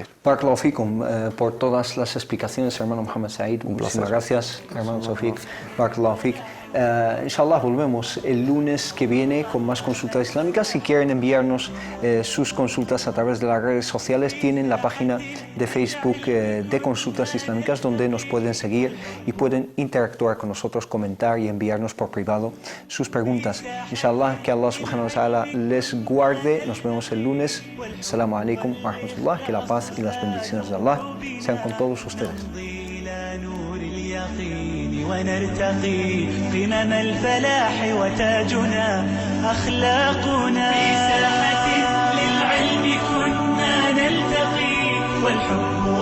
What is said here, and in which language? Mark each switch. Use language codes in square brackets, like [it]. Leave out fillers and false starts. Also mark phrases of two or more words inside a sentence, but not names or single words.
[ar] بارك الله فيكم [es] por todas las explicaciones, hermano Mohamed Said. Muchísimas gracias, hermano Tawfiq. [ar] بارك الله فيك. [es] Inshallah volvemos el lunes que viene con más consultas islámicas. Si quieren enviarnos sus consultas a través de las redes sociales, tienen la página de Facebook de Consultas Islámicas donde nos pueden seguir y pueden interactuar con nosotros, comentar y enviarnos por privado sus preguntas. Inshallah, que Allah [ar] سبحانه وتعالى [es] les guarde. Nos vemos el lunes. [ar] السلام عليكم ورحمة الله. [es] Que la paz y las bendiciones de Allah sean con todos ustedes. [ar] ونرتقي قمم الفلاح وتاجنا أخلاقنا في ساحة للعلم كنا نلتقي والحب